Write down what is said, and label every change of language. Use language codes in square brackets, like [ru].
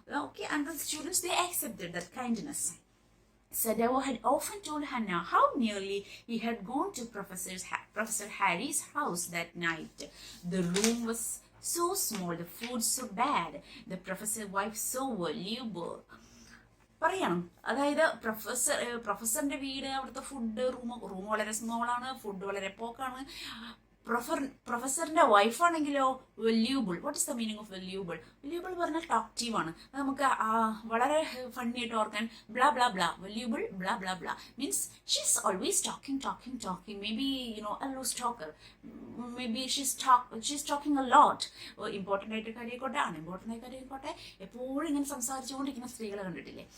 [en] Okay, and the students, they accepted that kindness. Sadao had often told Hannah how nearly he had gone to Professor Harry's house that night. The room was so small, the food so bad, the professor's wife so voluble. [ml] പറയണം, അതായത് പ്രൊഫസറിന്റെ വീട്, അവിടുത്തെ food, room വളരെ സ്മോളാണ്, food വളരെ പോക്കാണ്. പ്രൊഫസറിന്റെ വൈഫാണെങ്കിലോ വെല്യൂബിൾ. [en] What is the meaning of valuable? [ml] വെല്യൂബിൾ പറഞ്ഞാൽ ടോക്റ്റീവ് ആണ്. അത് നമുക്ക് വളരെ ഫണ്ണി ആയിട്ട് ഓർക്കാൻ blah blah blah. [en] Valuable blah blah blah means she's always talking. May be a loose talker. Maybe she's talking a lot. [ml] Important ആയിട്ട് കാര്യമായിക്കോട്ടെ, അൺഇമ്പോർട്ടൻ്റ് ആയ കാര്യമായിക്കോട്ടെ, എപ്പോഴും ഇങ്ങനെ സംസാരിച്ചുകൊണ്ടിരിക്കുന്ന സ്ത്രീകളെ കണ്ടിട്ടില്ലേ?